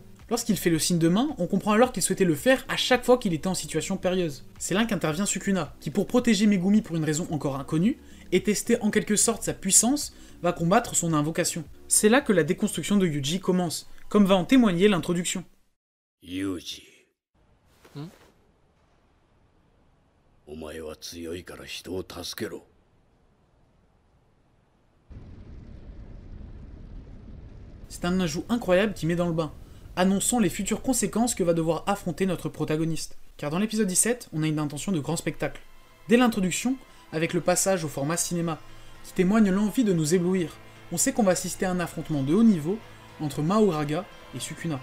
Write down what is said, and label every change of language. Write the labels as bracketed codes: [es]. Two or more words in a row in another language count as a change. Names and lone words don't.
[fr] Lorsqu'il fait le signe de main, on comprend alors qu'il souhaitait le faire à chaque fois qu'il était en situation périlleuse. C'est là qu'intervient Sukuna, qui pour protéger Megumi pour une raison encore inconnue, et tester en quelque sorte sa puissance, va combattre son invocation. C'est là que la déconstruction de Yuji commence, comme va en témoigner l'introduction. Yuji. [ja] お前は強いから人を助けろ. [fr] C'est un ajout incroyable qui met dans le bain, annonçant les futures conséquences que va devoir affronter notre protagoniste. Car dans l'épisode 17, on a une intention de grand spectacle. Dès l'introduction, avec le passage au format cinéma, qui témoigne l'envie de nous éblouir, on sait qu'on va assister à un affrontement de haut niveau entre Mahoraga et Sukuna.